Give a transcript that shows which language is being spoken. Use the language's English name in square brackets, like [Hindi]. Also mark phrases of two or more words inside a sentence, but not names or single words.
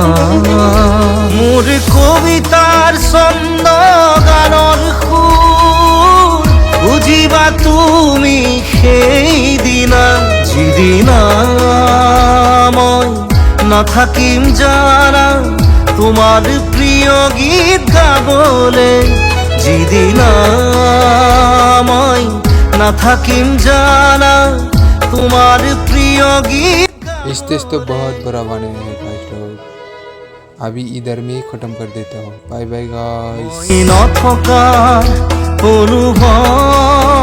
[Assamese] মোৰ কবিতাৰ ছন্দ গানৰ সুৰ বুজিবা তুমি সেইদিনা, যিদিনা মই নাথাকিম জানা তোমাৰ প্ৰিয় গীত গাবলে, যিদিনা মই নাথাকিম জানা তোমার প্রিয় গীত। [Hindi] स्टेज तो बहुत बड़ा बने हैं गाइस लोग। अभी इधर में ही खत्म कर देता हूँ। [English] Bye bye guys. [Assamese] নথকাৰ অনুভৱ